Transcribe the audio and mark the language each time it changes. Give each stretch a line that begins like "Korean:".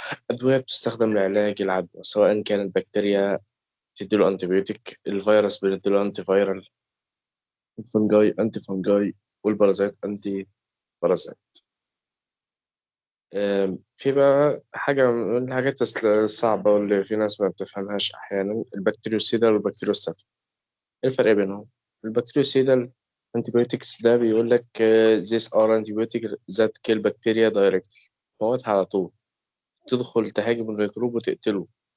Arabic: أدوية بتستخدم لعلاج العدوى، سواء كانت بكتيريا تديله أنتيبيوتيك، الفيروس بنديله أنتي فيرال، الفنجاي أنتي فنجاي، والبرازيت أنتي بارازيت. في بقى حاجة من الحاجات الصعبة واللي في ناس ما بتفهمهاش أحيانا، البكتيريوسيدال والبكتيريوستاتيك. إيه الفرق بينهم؟ البكتيريوسيدال
English: antibiotics
Arabic: ده بيقول لك
English: these are antibiotics that kill bacteria directly.
Arabic: موت على طول، تدخل تهاجم الميكروب وتقتله.